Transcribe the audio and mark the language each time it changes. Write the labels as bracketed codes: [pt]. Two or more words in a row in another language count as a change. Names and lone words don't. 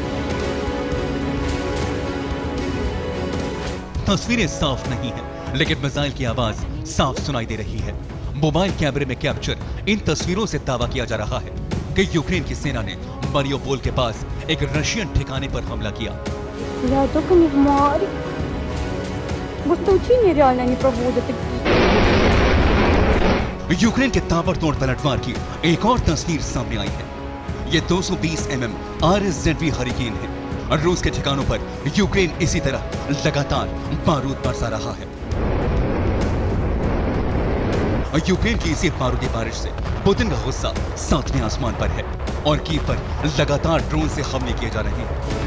[hi] तस्वीरें साफ नहीं है, लेकिन मिसाइल की आवाज साफ सुनाई दे रही है। [en] mobile camera [hi] में कैप्चर इन तस्वीरों से दावा किया जा रहा है कि यूक्रेन की सेना ने मारियोपोल के पास एक रशियन ठिकाने पर हमला किया। [ru] Я только не в море. Может, учения реально не проводят. [hi] यूक्रेन के ताबड़तोड़ पलटवार की एक और तस्वीर सामने आई है। ये 220 mm RSZV हरिकेन है और रूस के ठिकानों पर यूक्रेन इसी तरह लगातार बारूद बरसा रहा है। यूक्रेन की इसी बारूदी बारिश से पुतिन का गुस्सा 7वें आसमान पर है और कीव पर लगातार ड्रोन से हमले किए जा रहे हैं।